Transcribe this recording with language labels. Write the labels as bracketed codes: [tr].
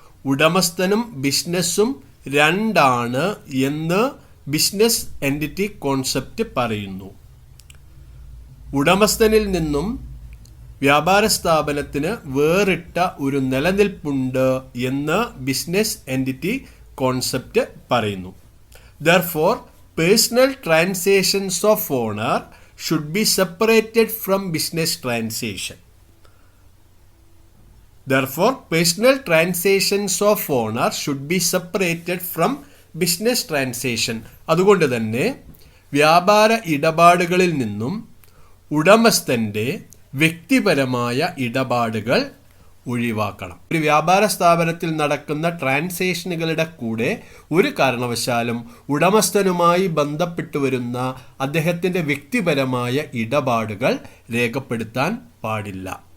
[ml] ഉടമസ്ഥനും ബിസിനസ്സും 2 എന്ന് business entity concept പറയുന്നു. ഉടമസ്ഥനിൽ നിന്നും വ്യാപാര സ്ഥാപനത്തിന് വേറിട്ട ഒരു നിലനിൽപ്പുണ്ട് എന്ന് ബിസിനസ് എൻറ്റിറ്റി കോൺസെപ്റ്റ് പറയുന്നു. [en] Therefore, personal transactions of owner should be separated from business transaction. Therefore, personal transactions of owner should be separated from business transaction. [ml] അതുകൊണ്ട് തന്നെ വ്യാപാര ഇടപാടുകളിൽ നിന്നും ഉടമസ്ഥൻ്റെ വ്യക്തിപരമായ ഇടപാടുകൾ ഒഴിവാക്കണം. ഒരു വ്യാപാര സ്ഥാപനത്തിൽ നടക്കുന്ന ട്രാൻസാക്ഷനുകളുടെ കൂടെ ഒരു കാരണവശാലും ഉടമസ്ഥനുമായി ബന്ധപ്പെട്ടു വരുന്ന അദ്ദേഹത്തിൻ്റെ വ്യക്തിപരമായ ഇടപാടുകൾ രേഖപ്പെടുത്താൻ പാടില്ല.